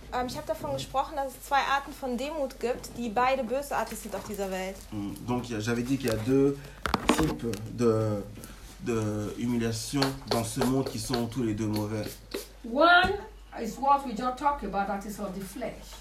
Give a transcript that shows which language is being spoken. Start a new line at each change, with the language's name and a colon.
German: Ich habe davon gesprochen, dass es zwei Arten von Demut gibt, die beide bösartig sind auf dieser Welt.
French: Donc j'avais dit qu'il y a deux types de humiliation dans ce monde qui sont tous les deux mauvais.
English: One is what we just talked about, that is of the flesh.